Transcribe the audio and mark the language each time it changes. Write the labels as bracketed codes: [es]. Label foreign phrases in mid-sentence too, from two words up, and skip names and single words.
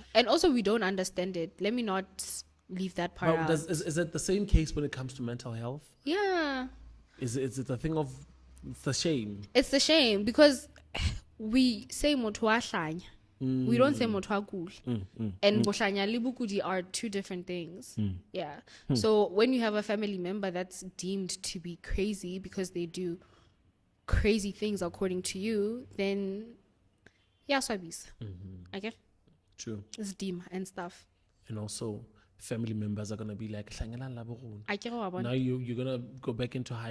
[en] And also we don't understand it. Let me not leave that part out. Is it the same case when it comes to mental health? Yeah. Is it a thing of the shame? It's the shame, because we say motuahlanya. We don't say motuakul. And [st] bohlanya le bukudi [en] are two different things. Yeah. So when you have a family member that's deemed to be crazy because they do crazy things according to you, then swabis. Okay? True. It's dim and stuff. And also family members are going to be like, now you're going to go back into hiding.